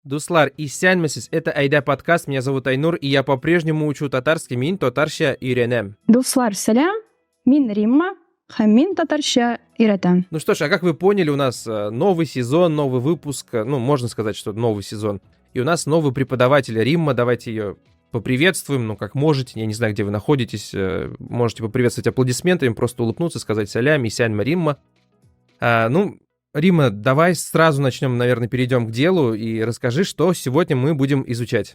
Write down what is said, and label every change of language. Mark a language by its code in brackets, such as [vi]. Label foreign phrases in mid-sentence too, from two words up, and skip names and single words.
[tt] Дуслар, исәнмесез, [ru] это Айда подкаст, меня зовут Айнур, и я по-прежнему учу татарский, [tt] мин татарча үйренем. Дуслар, сәлам, мин Римма, һәм мин татарча өйрәтәм. [ru] Ну что ж, а как вы поняли, у нас новый сезон, новый выпуск, ну, можно сказать, что новый сезон. И у нас новый преподаватель Римма, давайте ее поприветствуем, ну, как можете, я не знаю, где вы находитесь, можете поприветствовать аплодисментами, просто улыбнуться, сказать [tt] «Салям, исяньма Римма». [ru] Римма, давай сразу начнем, наверное, перейдем к делу и расскажи, что сегодня мы будем изучать.